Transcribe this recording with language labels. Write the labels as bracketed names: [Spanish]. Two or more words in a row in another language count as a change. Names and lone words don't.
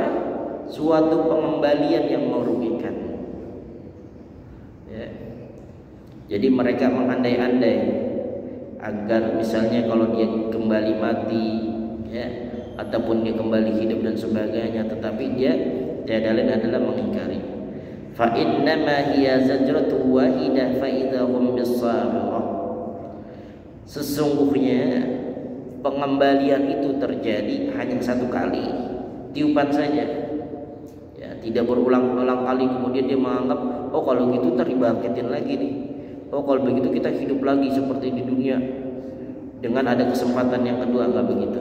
[Indonesian] Suatu pengembalian yang merugikan. Ya. Jadi mereka mengandai-andai agar misalnya kalau dia kembali mati, ya, ataupun dia kembali hidup dan sebagainya, tetapi dia tiada lain adalah mengingkari. [Arabic] فإنما هي زجرة واحدة فإذا هم بالساهرة. [Indonesian] Sesungguhnya pengembalian itu terjadi hanya satu kali, tiupan saja. Ya, tidak berulang-ulang kali kemudian dia menganggap, oh kalau gitu ntar dibangkitin lagi nih. Oh kalau begitu kita hidup lagi seperti di dunia dengan ada kesempatan yang kedua, enggak begitu.